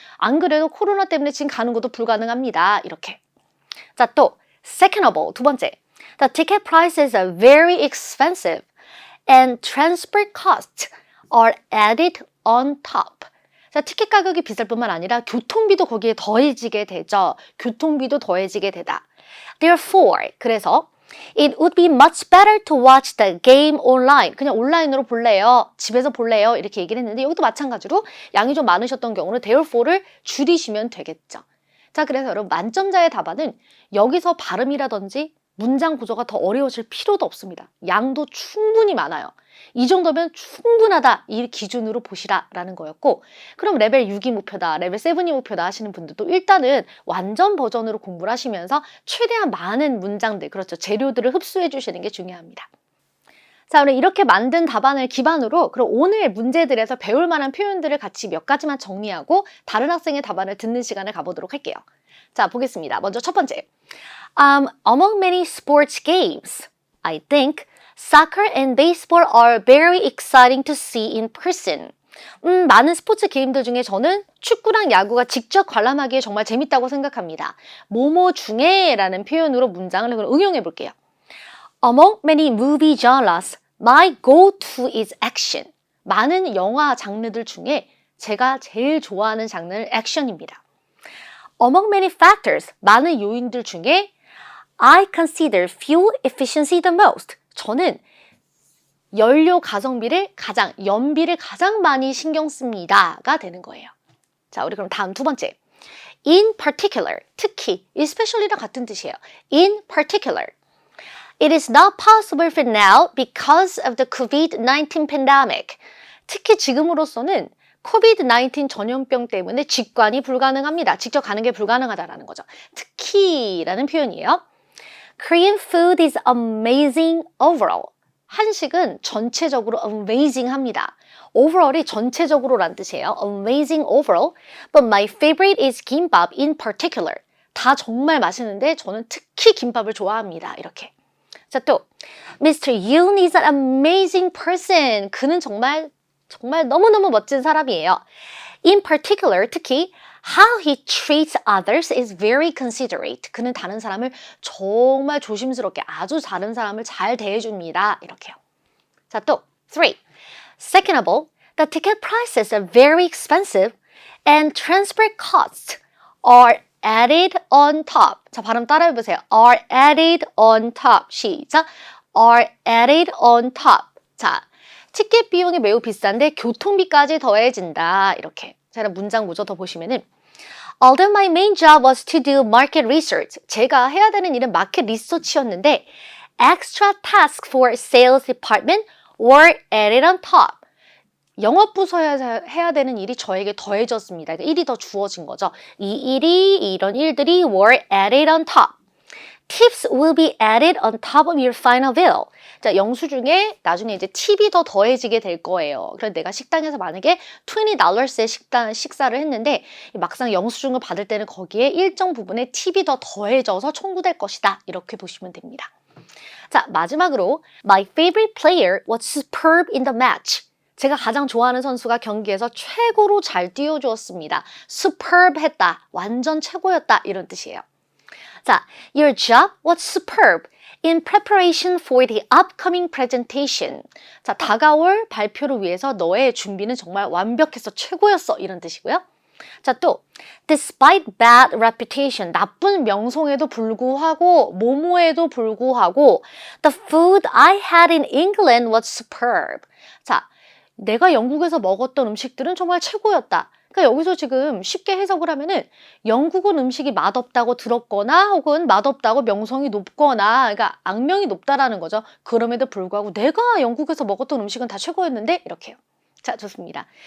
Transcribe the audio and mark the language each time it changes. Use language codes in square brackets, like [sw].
[ko] 안 그래도 코로나 때문에 지금 가는 것도 불가능합니다. 이렇게. 자, 또 [en] second of all, [ko] 두 번째. [en] The ticket prices are very expensive and transport costs are added on top. [ko] 자, 티켓 가격이 비쌀 뿐만 아니라 교통비도 거기에 더해지게 되죠. 교통비도 더해지게 되다. [en] Therefore, [ko] 그래서 [en] It would be much better to watch the game online. [ko] 그냥 온라인으로 볼래요. 집에서 볼래요. 이렇게 얘기를 했는데 여기도 마찬가지로 양이 좀 많으셨던 경우는 therefore를 줄이시면 되겠죠. 자, 그래서 여러분 만점자의 답안은 여기서 발음이라든지 문장 구조가 더 어려워질 필요도 없습니다. 양도 충분히 많아요. 이 정도면 충분하다. 이 기준으로 보시라라는 거였고 그럼 레벨 6이 목표다, 레벨 7이 목표다 하시는 분들도 일단은 완전 버전으로 공부를 하시면서 최대한 많은 문장들, 그렇죠. 재료들을 흡수해 주시는 게 중요합니다. 자, 오늘 이렇게 만든 답안을 기반으로 그럼 오늘 문제들에서 배울 만한 표현들을 같이 몇 가지만 정리하고 다른 학생의 답안을 듣는 시간을 가보도록 할게요. 자, 보겠습니다. 먼저 첫 번째. [en] Among many sports games, I think soccer and baseball are very exciting to see in person. [ko] 많은 스포츠 게임들 중에 저는 축구랑 야구가 직접 관람하기에 정말 재밌다고 생각합니다. 뭐뭐 중에 라는 표현으로 문장을 응용해 볼게요. [en] Among many movie genres, my go-to is action. [ko] 많은 영화 장르들 중에 제가 제일 좋아하는 장르는 액션입니다. [en] Among many factors, [ko] 많은 요인들 중에 [en] I consider fuel efficiency the most. [ko] 저는 연료 가성비를 연비를 가장 많이 신경 씁니다가 되는 거예요. 자, 우리 그럼 다음 두 번째. [en] In particular, [ko] 특히, especially랑 같은 뜻이에요. [en] In particular. It is not possible for now because of the COVID-19 pandemic. [ko] 특히 지금으로서는 COVID-19 전염병 때문에 직관이 불가능합니다. 직접 가는 게 불가능하다라는 거죠. 특히라는 표현이에요. [en] Korean food is amazing overall. [ko] 한식은 전체적으로 amazing합니다. overall이 전체적으로란 뜻이에요. [en] amazing overall. But my favorite is kimbap in particular. [ko] 다 정말 맛있는데 저는 특히 김밥을 좋아합니다. 이렇게. 자, 또 Mr. [en] Yoon is an amazing person. [ko] 그는 정말 너무너무 멋진 사람이에요. [en] In particular, [ko] 특히 [en] How he treats others is very considerate. [ko] 그는 다른 사람을 정말 조심스럽게 아주 다른 사람을 잘 대해줍니다. 이렇게요. 자, 또 3. [en] Second of all, the ticket prices are very expensive and transport costs are added on top. [ko] 자, 발음 따라해보세요. [en] are added on top. [ko] 시작. [en] are added on top. [ko] 자, 티켓 비용이 매우 비싼데 교통비까지 더해진다. 이렇게. [en] 자, [ko] 문장 구조 더 보시면은 [en] Although my main job was to do market research. [ko] 제가 해야 되는 일은 마켓 리서치였는데 [en] extra tasks for sales department were added on top. [ko] 영업부서에서 해야 되는 일이 저에게 더해졌습니다. 그러니까 일이 더 주어진 거죠. 이런 일들이 [en] were added on top. Tips will be added on top of your final bill. [ko] 자, 영수증에 나중에 이제 팁이 더 더해지게 될 거예요. 그래서 내가 식당에서 만약에 $20의 식사를 했는데 막상 영수증을 받을 때는 거기에 일정 부분의 팁이 더 더해져서 청구될 것이다. 이렇게 보시면 됩니다. 자, 마지막으로 [en] My favorite player was superb in the match. [ko] 제가 가장 좋아하는 선수가 경기에서 최고로 잘 뛰어주었습니다. superb 했다. 완전 최고였다. 이런 뜻이에요. [en] 자, your job was superb in preparation for the upcoming presentation. [ko] 자, 다가올 발표를 위해서 너의 준비는 정말 완벽했어. 최고였어. 이런 뜻이고요. [en] 자, 또 despite bad reputation, [ko] 나쁜 명성에도 불구하고 모모에도 불구하고 [en] the food I had in England was superb. [ko] 자, 내가 영국에서 먹었던 음식들은 정말 최고였다. 그러니까 여기서 지금 쉽게 해석을 하면은 영국은 음식이 맛없다고 들었거나 혹은 맛없다고 명성이 높거나 그러니까 악명이 높다라는 거죠. 그럼에도 불구하고 내가 영국에서 먹었던 음식은 다 최고였는데 이렇게요. 자, 좋습니다.